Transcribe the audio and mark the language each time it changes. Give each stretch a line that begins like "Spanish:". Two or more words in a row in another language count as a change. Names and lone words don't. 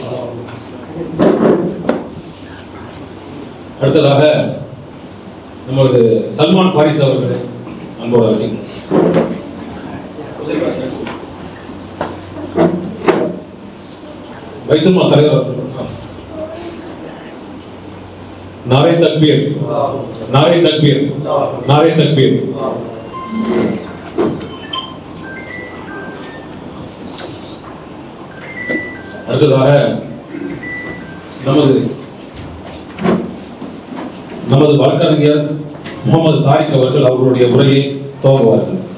Tamil: அடுத்ததாக நமது சல்மான் ஃபாரிஸ் அவர்களை அன்போடு அழைக்கின்றோம்.
Urdu: பைத்துல் மால் தலைவர் نعرۂ تکبیر، نعرۂ تکبیر، نعرۂ تکبیر.
Tamil: அடுத்ததாக நமது வழக்கறிஞர் முகமது தாரிக் அவர்கள் அவர்களுடைய உரையை துவங்குவார்கள்.